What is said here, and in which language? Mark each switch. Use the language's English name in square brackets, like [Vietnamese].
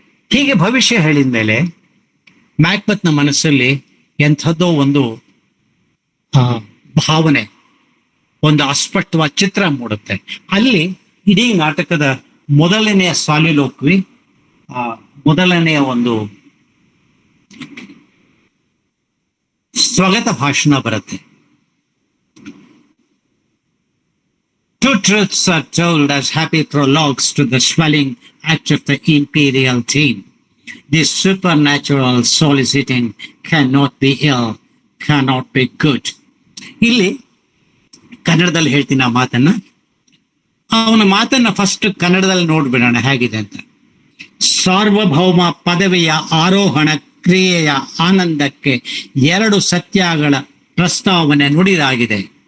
[Kannada] ಹೀಗೆ ಭವಿಷ್ಯ ಹೇಳಿದ ಮೇಲೆ ಮ್ಯಾಕ್ಬೆತ್ನ ಮನಸ್ಸಲ್ಲಿ ಎಂಥದ್ದೋ ಒಂದು ಭಾವನೆ, ಒಂದು ಅಸ್ಪಷ್ಟವಾದ ಚಿತ್ರ ಮೂಡುತ್ತೆ. ಅಲ್ಲಿ ಇಡೀ ನಾಟಕದ ಮೊದಲನೆಯ ಸಾಲಿಲೋಕ್ವಿ, ಮೊದಲನೆಯ ಒಂದು ಸ್ವಗತ ಭಾಷಣ ಬರುತ್ತೆ. [English] Two truths are told as happy prologues to the swelling act of the imperial theme. This supernatural soliciting cannot be ill, cannot be good. [Kannada] ಇಲ್ಲಿ ಕನ್ನಡದಲ್ಲಿ ಹೇಳ್ತೀನಿ ಆ ಮಾತನ್ನ. ಅವನ ಮಾತನ್ನ ಫಸ್ಟ್ ಕನ್ನಡದಲ್ಲಿ ನೋಡ್ಬಿಡೋಣ ಹೇಗಿದೆ ಅಂತ. ಸಾರ್ವಭೌಮ ಪದವಿಯ ಆರೋಹಣ ಕ್ರಿಯೆಯ ಆನಂದಕ್ಕೆ 2 ಸತ್ಯಗಳ ಪ್ರಸ್ತಾವನೆ ನುಡಿದಾಗಿದೆ.